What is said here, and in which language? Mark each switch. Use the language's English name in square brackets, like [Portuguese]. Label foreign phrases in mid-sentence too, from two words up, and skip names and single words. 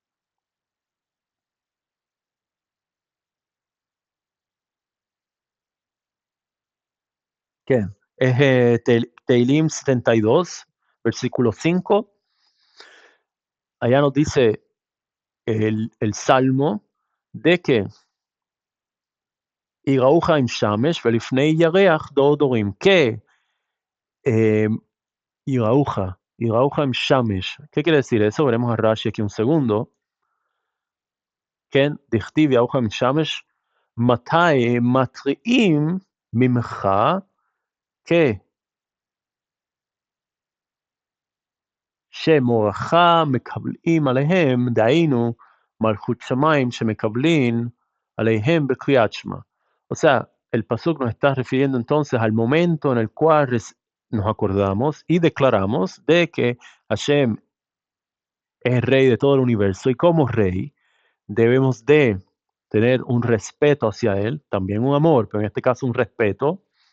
[Spanish] ¿Qué? Es Teilim 72, versículo 5. Allá nos dice el salmo de que [Hebrew] יראוך עם שמש ולפני ירח דור דורים. Que eh, יראוך עם שמש. [Spanish] ¿Qué quiere decir eso? Veremos a Rashi aquí un segundo. [Hebrew] כן, דכתיב ירוחם עם שמש, מתי מתריעים ממך כשמורך מקבלים עליהם, דהיינו מלכות שמיים שמקבלים עליהם בקריאת שמע. [Spanish] O sea, el pasuk nos está refiriendo entonces al momento en el cual nos acordamos y declaramos de que Hashem es el rey de todo el universo y como rey debemos de tener un respeto hacia él, también un amor, pero en este caso un respeto.